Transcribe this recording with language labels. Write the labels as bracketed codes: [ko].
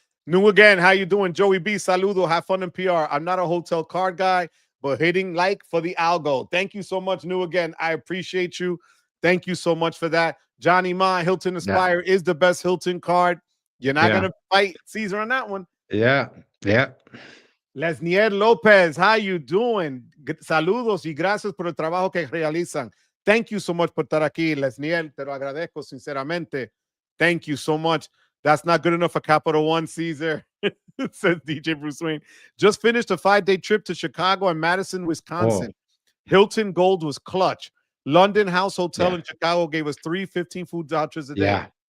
[en] New again, how you doing? Joey B, saludo, have fun in PR. I'm not a hotel card guy, but hitting like for the algo. Thank you so much, New again. I appreciate you. Thank you so much for that. Johnny Ma, Hilton Aspire is the best Hilton card. You're not gonna fight Cesar on that one. Yeah. Lesnier Lopez, how you doing? [es] Saludos y gracias por el trabajo que realizan. [en] Thank you so much [es] por estar aquí, Lesnier. Te lo agradezco sinceramente. [en] Thank you so much. That's not good enough for Capital One, Caesar, says DJ Bruce Wayne. Just finished a 5-day trip to Chicago and Madison, Wisconsin. Hilton Gold was clutch. London House Hotel in Chicago gave us 3 15 food vouchers a day. Yeah.